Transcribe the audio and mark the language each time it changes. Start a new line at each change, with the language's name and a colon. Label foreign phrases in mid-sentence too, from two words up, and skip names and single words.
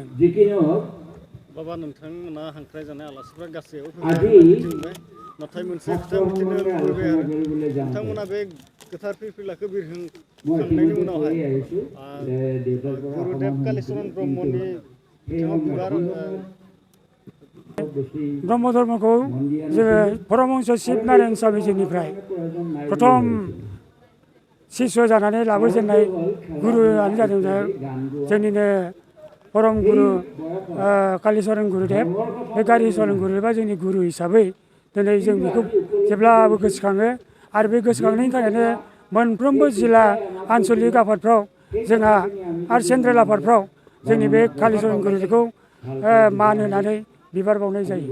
Bodo: बाबा नोंथांमोना हांख्राय जानाय आलासिफ्रा गासैयाव फैबाय नाथाय मोनसे खोथा मिथिनो लुबैबाय आरो नोंथांमोना बे गोथार फिरफिलाखौ बिरखांनायनि उनावहाय गुरुदेब कालिचरन ब्रह्मनि बिथाङा बिबार ब्रह्म धर्मखौ जोङो परमहंस शिब नारायण स्वामीजिनिफ्राय प्रथम शिष्य जानानै लाबोजेननाय गुरुआनो जादों जोंनिनो परम गुरु कालिचरन गुरुदेब। बे कालिचरन गुरुदेबा जोंनि गुरु हिसाबै दिनै जों बेखौ जेब्लाबो गोसोखाङो आरो बे गोसोखांनायनि थाखायनो मोनफ्रोमबो जिल्ला आन्सलिक आफादफ्राव जोंहा आरो सेन्ट्रेल आफादफ्राव जोंनि बे कालिचरन गुरुदेबखौ मान होनानै बिबार बावनाय जायो।